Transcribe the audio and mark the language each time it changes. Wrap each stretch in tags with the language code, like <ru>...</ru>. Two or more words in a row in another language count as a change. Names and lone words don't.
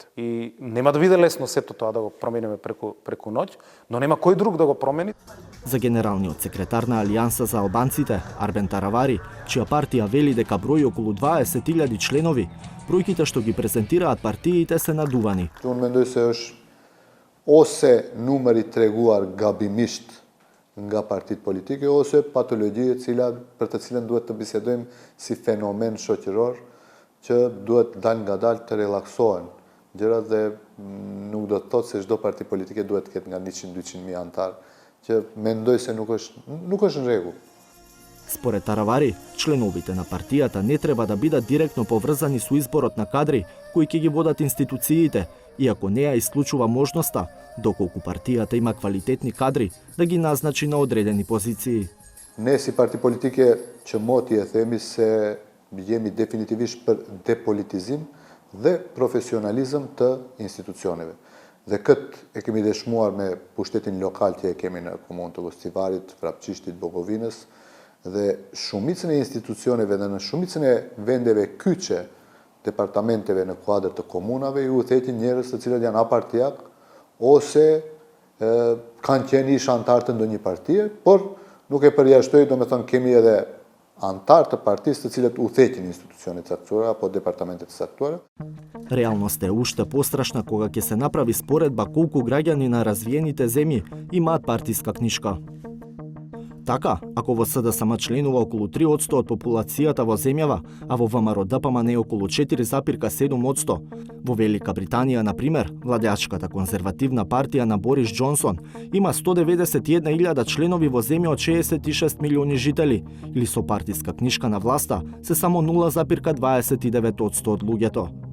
<mk>И нема да биде лесно сето тоа да го промениме преку ноќ, но нема кој друг да го промени. За генералниот секретар на Алијанса за албанците, Арбен Таравари, чија партија вели дека брои околу 20.000 членови, бројките што ги презентираат партиите се надувани.</mk> <sq>Unë mendoj se është ose numeri treguar gabimisht nga partitë politike ose patologji e cila për të cilën duhet të bisedojmë si fenomen shoqëror që duhet dalë ngadalë të relaksohen gjërat dhe nuk do të thotë se çdo parti politike duhet të ketë nga 100-200 mijë antar, që mendoj se nuk është në rregull.</sq> <mk>Според Таравари, членовите на партијата не треба да бидат директно поврзани со изборот на кадри кои ќе ги водат институциите, иако не ја исклучува можноста, доколку партијата има квалитетни кадри, да ги назначи на одредени позиции.</mk> <sq>Ne si parti politike që moti e themi se jemi definitivisht për depolitizim dhe profesionalizëm të institucioneve. Dhe këtë e kemi dëshmuar me pushtetin lokal që e kemi në komunë të Gostivarit, Vrapçishtit, Bogovinës, dhe shumicën e institucioneve dhe në shumicën e vendeve kyçe departamenteve në kuadër të komunave ju uthetin njerëz të cilët janë apartijak ose kanë qenë ish antar të ndonjë partie, por nuk e përjashtoj, domethënë kemi edhe antar të partisë të cilët uthetin institucione të caktuara apo departamente të caktuara.</sq> <mk>Реалноста е уште пострашна кога ќе се направи споредба колку граѓани на развиените земји имаат партиска книшка. Така, ако во СДСМ членува околу 3% од популацијата во земјава, а во ВМРО ДПМН е околу 4,7%, во Велика Британија, например, владеачката конзервативна партија на Борис Џонсон има 191.000 членови во земја од 66 милиони жители, или со партиска книшка на власта се само 0,29% од луѓето.</mk>